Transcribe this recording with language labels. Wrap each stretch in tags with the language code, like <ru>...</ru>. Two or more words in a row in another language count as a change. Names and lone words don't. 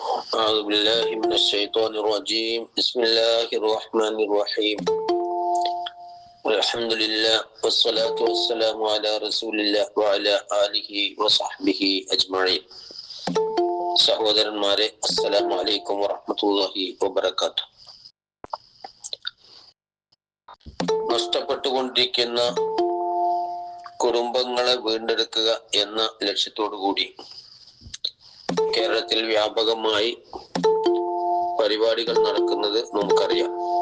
<ar>أعوذ بالله من الشيطان الرجيم. بسم الله الرحمن الرحيم. الحمد لله والصلاة والسلام على رسول الله وعلى آله وصحبه أجمعين.</ar> <ml>സഹോദരന്മാരെ,</ml> <ar>السلام عليكم ورحمة الله وبركاته.</ar> <ml>നഷ്ടപ്പെട്ടുകൊണ്ടിരിക്കുന്ന കുടുംബങ്ങളെ വീണ്ടെടുക്കുക എന്ന ലക്ഷ്യത്തോടു കൂടി കേരളത്തിൽ വ്യാപകമായി പരിപാടികൾ നടക്കുന്നത് നമുക്കറിയാം.</ml>